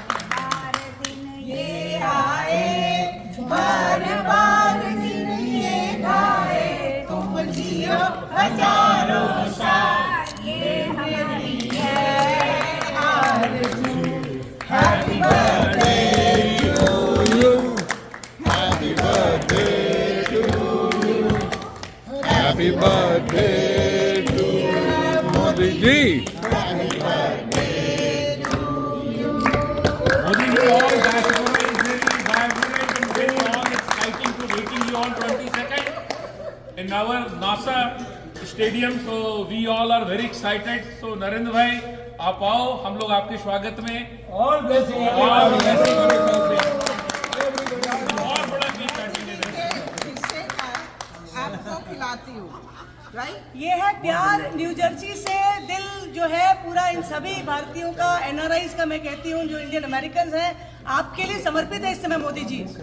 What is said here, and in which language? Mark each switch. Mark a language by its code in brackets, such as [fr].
[hi] बार दिन ये आए, बार बार दिन ये गाए, तुम जियो हजारों साल, ये हमारी है आरज़ू। [en] Happy birthday to you, happy birthday to you, happy birthday to Modi ji. Modi ji, all diaspora is really vibrant and very all exciting to waiting you on 22nd in our NASA stadium. So we all are very excited. [hi] So Narendra भाई आप आओ, हम लोग आपके स्वागत में और वैसे और बड़ा केक काटेंगे। इससे आपको खिलाती हूँ, राइट? ये है प्यार न्यू जर्सी से, दिल जो है पूरा इन सभी भारतीयों का, NRIs का मैं कहती हूँ, जो इंडियन अमेरिकन हैं, आपके लिए समर्पित है इस समय मोदी जी।